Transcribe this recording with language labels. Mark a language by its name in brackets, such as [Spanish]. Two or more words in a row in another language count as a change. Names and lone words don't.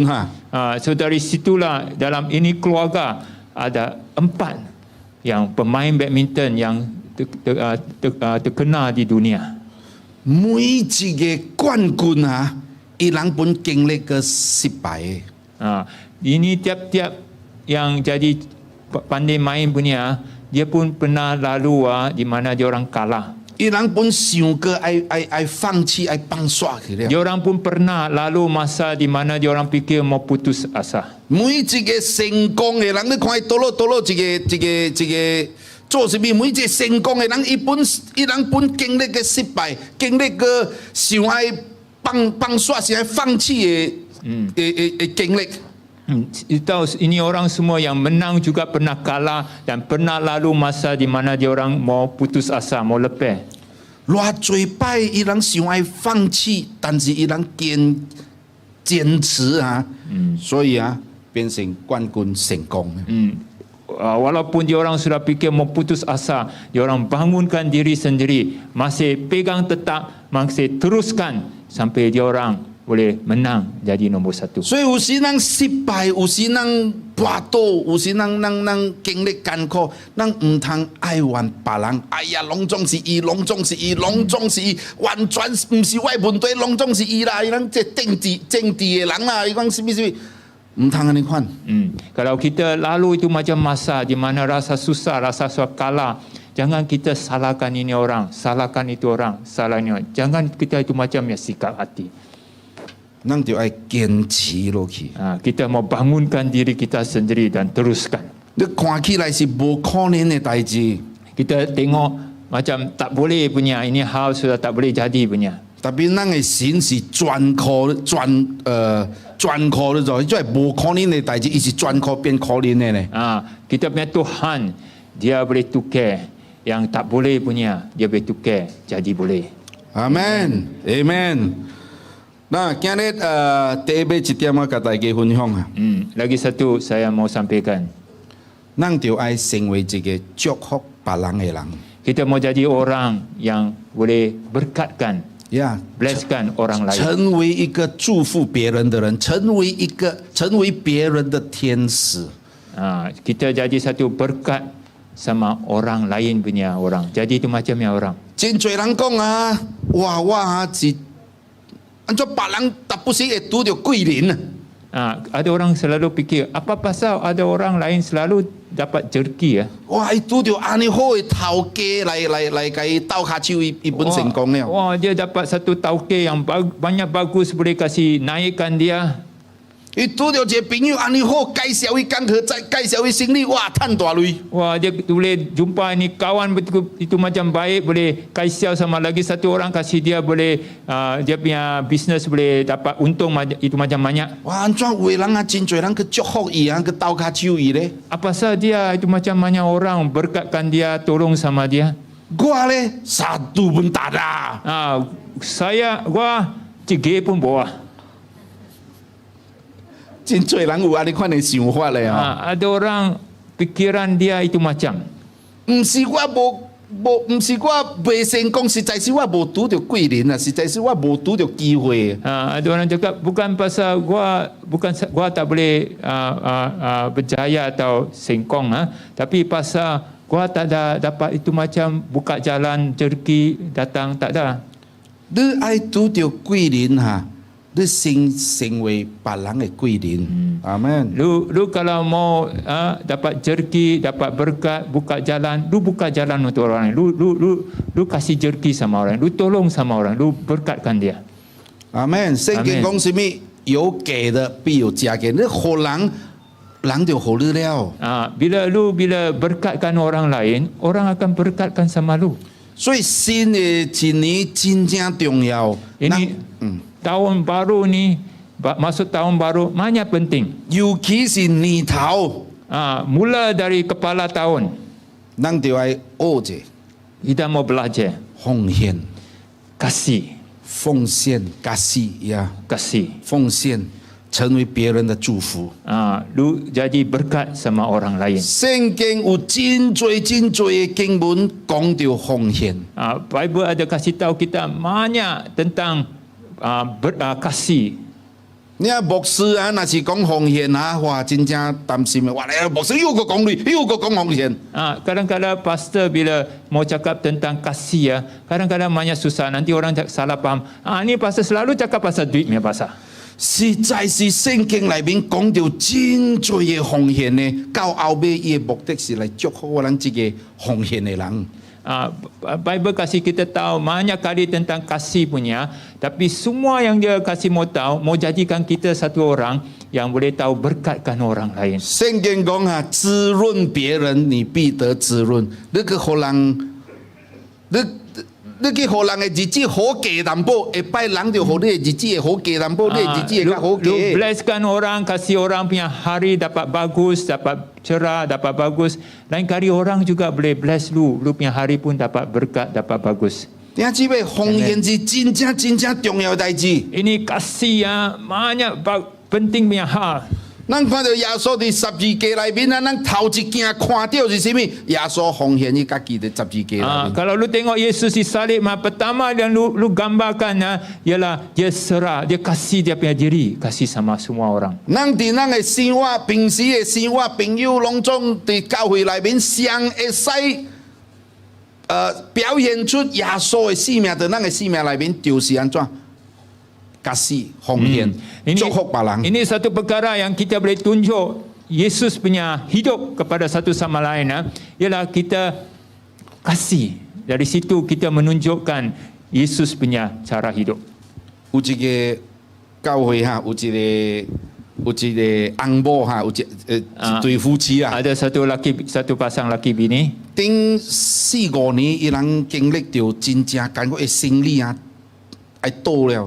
[Malay] So dari situlah dalam ini keluarga ada 4 yang pemain badminton yang terkenal di dunia. [Min Nan Chinese] 每一個冠軍伊人本經歷個失敗。 [Malay] Ini tiap-tiap yang jadi pandai main punya, dia pun pernah lalu di mana dia orang kalah. [Min Nan Chinese] 伊人本想过爱放弃，爱放煞去了。 [Malay] Dia orang pun pernah lalu masa di mana dia orang fikir mau putus asa. [Min Nan Chinese] 每一个成功的人，你看伊多落一个做什么？每一个成功的人，伊人本经历个失败，经历个想爱放煞，想爱放弃的经历。 [Malay] Tahu ini orang semua yang menang juga pernah kalah dan pernah lalu masa di mana dia orang mau putus asa, mau lepas. [Min Nan Chinese] 偌侪摆，伊人想爱放弃，但是伊人坚持啊，所以啊，变成冠军成功。 [Malay] Walaupun dia orang sudah fikir mau putus asa, dia orang bangunkan diri sendiri, masih pegang tetap, masih teruskan sampai dia orang boleh menang jadi nombor 1. [Min Nan Chinese] 所以有时咱失败，有时咱跋倒，有时咱经历艰苦，咱唔通爱怨别人。哎呀，拢总是伊，拢总是伊，拢总是伊，完全唔是我的问题，拢总是伊啦。伊咱这政治的人啦，伊讲什么，唔通安尼款。 [Malay] Kalau kita lalu itu macam masa di mana rasa susah, rasa kalah, jangan kita salahkan ini orang, salahkan itu orang, salah ini orang. Jangan kita itu macam sikap hati. [Min Nan Chinese] 咱就爱坚持落去。 [Malay] Kita mau bangunkan diri kita sendiri dan teruskan. [Min Nan Chinese] 你看起来是无可能的代志， [Malay] Kita tengok macam tak boleh punya, ini hal sudah tak boleh jadi punya. [Min Nan Chinese] 特别咱的神是专靠的做，即系无可能的代志，伊是专靠变可能的呢。 [Malay] Kita punya Tuhan, dia boleh tukar. Yang tak boleh punya, dia boleh tukar jadi boleh. [Min Nan Chinese] Amen, Amen。那今日第一一点我甲大家分享啊， [Malay] Lagi satu saya mau sampaikan. [Min Nan Chinese] 咱就爱成为一个祝福别人的人。 [Malay] Kita mau jadi orang yang boleh berkatkan, 呀、 blesskan orang lain. [Min Nan Chinese] 成为一个祝福别人的人，成为别人的天使。 [Malay] Kita jadi satu berkat sama orang lain punya orang. Jadi itu macamnya orang. [Min Nan Chinese] 真侪人讲啊，哇，我是按照别人，但不是会拄到贵人啊。 [Malay] Ada orang selalu fikir, apa pasal ada orang lain selalu dapat jerki ya? [Min Nan Chinese] 哇，伊拄到安尼好的头家来甲伊斗骹手，伊本成功了。 [Malay] Wah, dia dapat satu tauke yang banyak bagus boleh kasih naikkan dia. [Min Nan Chinese] 伊拄到一个朋友安尼好，介绍伊工课，再介绍伊生意，哇，赚大钱。 [Malay] Wah, dia boleh jumpa ini kawan betul itu macam baik, boleh kasih sama lagi satu orang kasih dia boleh dia punya bisnes boleh dapat untung itu macam banyak. [Min Nan Chinese] 哇，安怎有的人啊，真侪人去祝福伊啊，去斗骹手伊咧。 [Malay] Apa sahaja dia itu macam banyak orang berkatkan dia, tolong sama dia. [Min Nan Chinese] 我咧 [Malay] satu pun tak ada。 Gua 3 pun bawa. [Min Nan Chinese] 真侪人有安尼款的想法咧哦。 [Malay] Ada orang pikiran dia itu macam. [Min Nan Chinese] 唔是我唔是我未成功，实在是我无拄到贵人啊，实在是我无拄到机会。 [Malay] Ada orang cakap bukan pasal gua tak boleh berjaya atau sengkong, tapi pasal gua tak ada dapat itu macam buka jalan rezeki datang, tak ada. [Min Nan Chinese] 你爱拄到贵人哈，你先成为别人的贵人。阿门。 [Malay] Lu kalau mau dapat rezeki, dapat berkat, buka jalan, lu buka jalan untuk orang lain. Lu kasih rezeki sama orang, lu tolong sama orang, lu berkatkan dia. [Min Nan Chinese] 阿门。圣经讲什么？有给的必有加给，你好人，人就好你了。 [Malay] Bila berkatkan orang lain, orang akan berkatkan sama lu. [Min Nan Chinese] 所以新的一年真正重要。 [Malay] Ini tahun baru ni, masuk tahun baru, banyak penting. [Min Nan Chinese] 尤其是年頭， [Malay] Mula dari kepala tahun, [Min Nan Chinese] 咱就要學者 [Malay] kita mau belajar [Min Nan Chinese] 奉獻、 [Malay] kasih, [Min Nan Chinese] 奉獻、kasih呀， [Malay] kasih. [Min Nan Chinese] 奉獻成為別人的祝福。 [Malay] Lu jadi berkat sama orang lain. [Min Nan Chinese] 聖經有真多的經文講到奉獻。 [Malay] Bible ada kasih tahu kita banyak tentang kasih. [Min Nan Chinese] 你啊，牧師啊，若是講奉獻啊，哇，真正擔心的。哇，牧師又個講你，又個講奉獻。 [Malay] Kadang-kadang pastor bila mau cakap tentang kasih kadang-kadang banyak susah. Nanti orang salah faham. Ni pastor selalu cakap pasal duit punya pasal. [Min Nan Chinese] 实在是圣经里面讲到真多的奉献呢，到后尾伊的目的是来祝福我们这个奉献的人。 Bible kasih kita tahu banyak kali tentang kasih punya, tapi semua yang dia kasih mau tahu, mau jadikan kita satu orang yang boleh tahu berkatkan orang lain. 圣经讲啊，滋润别人，你必得滋润。你去互人，你去互人的日子好过淡薄，下摆人就互你的日子会好过淡薄，你的日子会较好过。 [Malay] Lu blesskan orang, kasih orang punya hari dapat bagus, dapat cerah, dapat bagus. Lain kali orang juga boleh bless lu punya hari pun dapat berkat, dapat bagus. [Min Nan Chinese] 弟兄姊妹，奉献是真正重要的代志。 [Malay] Ini kasih yang banyak penting punya hal. [Min Nan Chinese] 咱看到耶稣伫十字架里面啊，咱头一件看到是什么？耶稣奉献伊家己伫十字架里面。 [Malay] Kalau lu tengok Yesus di salib, pertama yang lu gambarkan ialah dia serah, dia kasih dia punya diri, kasih sama semua orang. [Min Nan Chinese] 咱伫咱的生活、平时的生活、朋友拢总伫教会里面，上会使表现出耶稣的生命，在咱的生命里面就是安怎？ kasih, 奉献，祝福别人。 [Malay] Ini satu perkara yang kita boleh tunjuk Yesus punya hidup kepada satu sama lain, ialah kita kasih. Dari situ kita menunjukkan Yesus punya cara hidup. [Min Nan Chinese] 有一个教会哈，有一个翁某哈，有一对夫妻啊。 [Malay] Ada satu pasang laki bini. [Min Nan Chinese] 顶4-5年，伊人经历到真正艰苦的生理啊，爱倒了。